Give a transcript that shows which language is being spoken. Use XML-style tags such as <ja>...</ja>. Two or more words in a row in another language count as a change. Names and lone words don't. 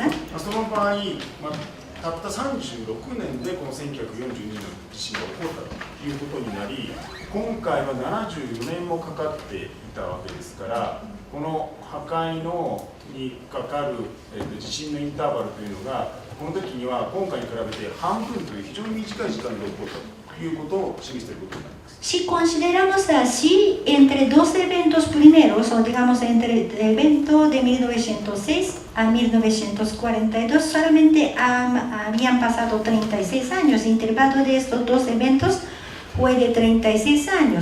<ja>その場合、たった36年でこの1942年の地震が起こったということになり、今回は74年もかかっていたわけですから、この破壊のにかかる、地震のインターバルというのが、この時には今回に比べて半分という非常に短い時間で起こったということを示していることになります。</ja> <es>Si consideramos así, entre dos eventos primeros, o digamos entre el evento de 1906 a 1942, solamente habían pasado 36 años. El intervalo de estos dos eventos fue de 36 años.</es>